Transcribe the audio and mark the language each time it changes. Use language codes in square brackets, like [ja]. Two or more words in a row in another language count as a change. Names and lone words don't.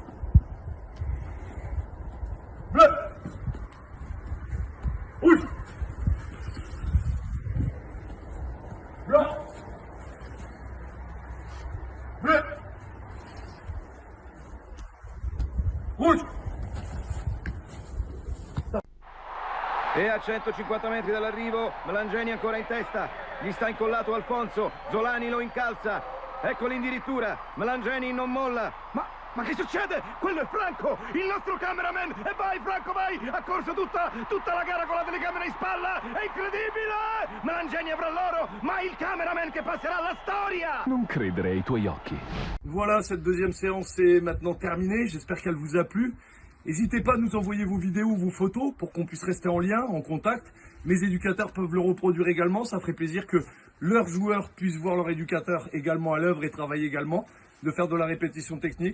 [fr] Bleu. Rouge. Blanc. Bleu. Rouge. [it] E a 150 metri dall'arrivo, Melangeni ancora in testa, gli sta incollato Alfonso, Zolani lo incalza, ecco l'indirittura, Melangeni non molla, ma che succede? Quello è Franco, il nostro cameraman, e vai Franco vai, ha corso tutta la gara con la telecamera in spalla, è incredibile! Melangeni avrà l'oro, ma il cameraman che passerà alla storia! Non credere ai tuoi occhi. [fr] Voilà, cette deuxième séance est maintenant terminée, j'espère qu'elle vous a plu. N'hésitez pas à nous envoyer vos vidéos ou vos photos pour qu'on puisse rester en lien, en contact. Mes éducateurs peuvent le reproduire également. Ça ferait plaisir que leurs joueurs puissent voir leur éducateur également à l'œuvre et travailler également, de faire de la répétition technique.